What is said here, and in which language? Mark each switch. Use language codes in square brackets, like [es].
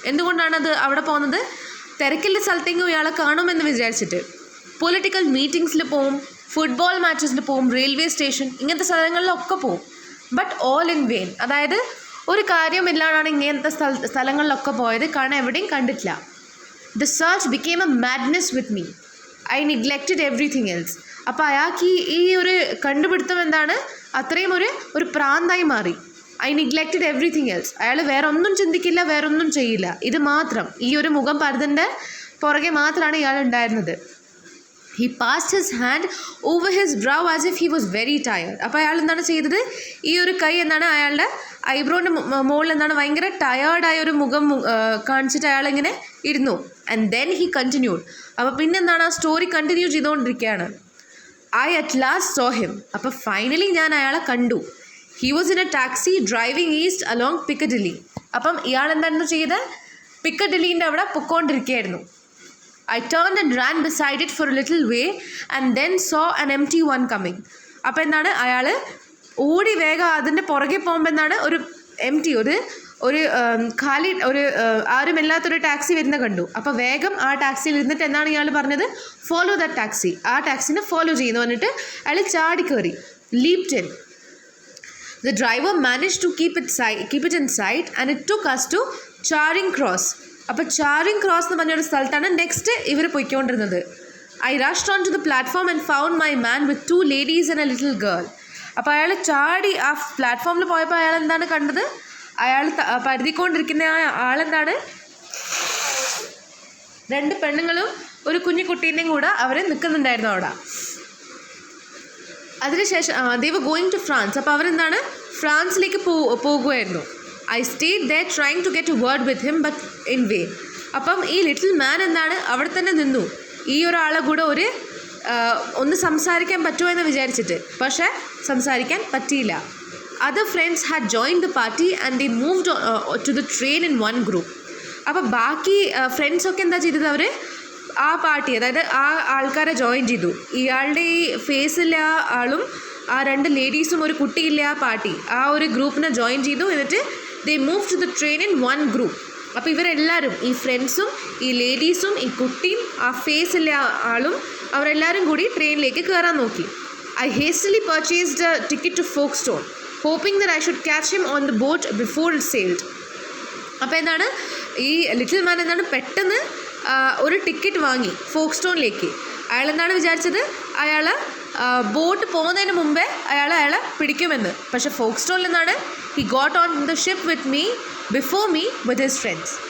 [ml] എന്തുകൊണ്ടാണത് അവിടെ പോകുന്നത്, തിരക്കുള്ള സ്ഥലത്തേക്കും ഇയാളെ കാണുമെന്ന് വിചാരിച്ചിട്ട്. പൊളിറ്റിക്കൽ മീറ്റിങ്സിൽ പോവും, ഫുട്ബോൾ മാച്ചസിൽ പോവും, റെയിൽവേ സ്റ്റേഷൻ, ഇങ്ങനത്തെ സ്ഥലങ്ങളിലൊക്കെ പോവും. [en] but all in vain, [ml] അതായത് ഒരു കാര്യമില്ലാതാണ് ഇങ്ങനത്തെ സ്ഥലങ്ങളിലൊക്കെ പോയത്, കാരണം എവിടെയും കണ്ടിട്ടില്ല. [en] The search became a madness with me. I neglected everything else. [ml] അപ്പോൾ അയാൾക്ക് ഈ ഒരു കണ്ടുപിടുത്തം എന്താണ്, അത്രയും ഒരു പ്രാന്തായി മാറി. [en] I neglected everything else. [ml] അയാൾ വേറെ ഒന്നും ചിന്തിക്കില്ല, വേറെ ഒന്നും ചെയ്യില്ല, ഇത് മാത്രം, ഈ ഒരു മുഖം പരതിൻ്റെ പുറകെ മാത്രമാണ് ഇയാൾ ഉണ്ടായിരുന്നത്. [en] He passed his hand over his brow as if he was very tired. [ml] അപ്പോൾ അയാൾ എന്താണ് ചെയ്തത്, ഈ ഒരു കൈ എന്താണ് അയാളുടെ ഐബ്രോൻ്റെ മുകളിൽ എന്താണ് ഭയങ്കര ടയേർഡായ ഒരു മുഖം കാണിച്ചിട്ട് അയാളിങ്ങനെ ഇരുന്നു. [en] And then he continued. [ml] അപ്പോൾ പിന്നെന്താണ്, ആ സ്റ്റോറി കണ്ടിന്യൂ ചെയ്തുകൊണ്ടിരിക്കുകയാണ്. [en] I at last saw him. [ml] അപ്പോൾ ഫൈനലി ഞാൻ അയാളെ കണ്ടു. [en] He was in a taxi driving east along Piccadilly. [ml] അപ്പം ഇയാൾ എന്തായിരുന്നു ചെയ്തത്, പിക്കഡിലീൻ്റെ അവിടെ പൊക്കോണ്ടിരിക്കുകയായിരുന്നു. [en] I turned and ran beside it for a little way and then saw an empty one coming. [ml] അപ്പോൾ എന്താണ്, അയാൾ ഓടി വേഗം അതിൻ്റെ പുറകെ പോകുമ്പോൾ എന്താണ്, ഒരു എംറ്റി, ഒരു ഖാലി, ആരുമില്ലാത്തൊരു ടാക്സി വരുന്ന കണ്ടു. അപ്പോൾ വേഗം ആ ടാക്സിയിൽ ഇരുന്നിട്ട് എന്താണ് ഇയാൾ പറഞ്ഞത്, [en] follow the taxi, [ml] ആ ടാക്സിനെ ഫോളോ ചെയ്യുന്നു പറഞ്ഞിട്ട് അയാൾ ചാടി കയറി, [en] Leaped in. The driver managed to keep it in sight and it took us to Charing Cross. [ml] അപ്പോൾ ചാരിങ് ക്രോസ് എന്ന് പറഞ്ഞൊരു സ്ഥലത്താണ് നെക്സ്റ്റ് ഇവർ പോയിക്കൊണ്ടിരുന്നത്. [en] I rushed onto the platform and found my man with 2 ladies and a little girl. [ml] അപ്പോൾ അയാൾ ചാടി ആ പ്ലാറ്റ്ഫോമിൽ പോയപ്പോൾ അയാൾ എന്താണ് കണ്ടത്, അയാൾ പരതിക്കൊണ്ടിരിക്കുന്ന ആളെന്താണ്, 2 പെണ്ണുങ്ങളും ഒരു കുഞ്ഞു കുട്ടീൻ്റെയും കൂടെ അവർ നിൽക്കുന്നുണ്ടായിരുന്നു അവിടെ. അതിനുശേഷം [en] they were going to France. [ml] അപ്പോൾ അവരെന്താണ് ഫ്രാൻസിലേക്ക് പോകുമായിരുന്നു. [en] I stayed there trying to get a word with him but in vain. [ml] അപ്പം ഈ ലിറ്റിൽ മാൻ എന്താണ് അവിടെ തന്നെ നിന്നു, ഈ ഒരാളെ കൂടെ ഒന്ന് സംസാരിക്കാൻ പറ്റുമോ എന്ന് വിചാരിച്ചിട്ട്, പക്ഷേ സംസാരിക്കാൻ പറ്റിയില്ല. [en] Other friends had joined the party and they moved to the train in one group. [ml] അപ്പോൾ ബാക്കി ഫ്രണ്ട്സൊക്കെ എന്താ ചെയ്തത്, അവർ ആ പാർട്ടി, അതായത് ആ ആൾക്കാരെ ജോയിൻ ചെയ്തു. ഇയാളുടെ ഈ ഫേസില്ല ആളും ആ 2 ലേഡീസും ഒരു കുട്ടിയില്ല ആ പാർട്ടി, ആ ഒരു ഗ്രൂപ്പിനെ ജോയിൻ ചെയ്തു. എന്നിട്ട് [en] They move to the train in one group. [ml] അപ്പോൾ ഇവരെല്ലാവരും, ഈ ഫ്രണ്ട്സും ഈ ലേഡീസും ഈ കുട്ടിയും ആ ഫേസില്ല ആളും, അവരെല്ലാവരും കൂടി ട്രെയിനിലേക്ക് കയറാൻ നോക്കി. [en] I hastily purchased a ticket to Folkestone, hoping that I should catch him on the boat before it sailed. [ml] അപ്പോൾ എന്താണ്, ഈ ലിറ്റിൽ മാൻ എന്താണ് പെട്ടെന്ന് ഒരു ടിക്കറ്റ് വാങ്ങി ഫോക്സ്റ്റോണിലേക്ക്. അയാൾ എന്താണ് വിചാരിച്ചത്, അയാൾ ബോട്ട് പോകുന്നതിന് മുമ്പേ അയാളെ പിടിക്കുമെന്ന്. പക്ഷേ ഫോക്സ്റ്റോണിൽ എന്താണ്, [en] He got on the ship with me before me with his friends.